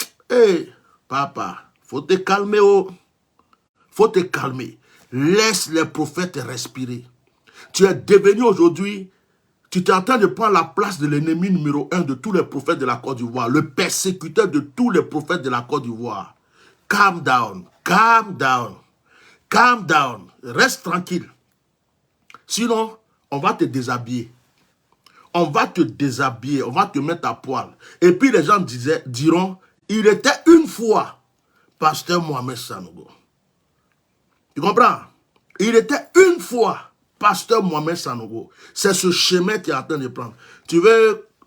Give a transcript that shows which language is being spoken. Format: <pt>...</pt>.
<fr>Hey, papa, faut te calmer, oh. Faut te calmer. Laisse les prophètes respirer. Tu es devenu aujourd'hui, tu es en train de prendre la place de l'ennemi numéro 1 de tous les prophètes de la Côte d'Ivoire, le persécuteur de tous les prophètes de la Côte d'Ivoire.</fr> <en>Calm down, calm down, calm down.</en> <fr>Reste tranquille. Sinon, on va te déshabiller. On va te déshabiller, on va te mettre à poil. Et puis les gens diront, il était une fois pasteur Mohamed Sanogo. Tu comprends? Il était une fois pasteur Mohamed Sanogo. C'est ce chemin qu'il est en train de prendre. Tu veux</fr>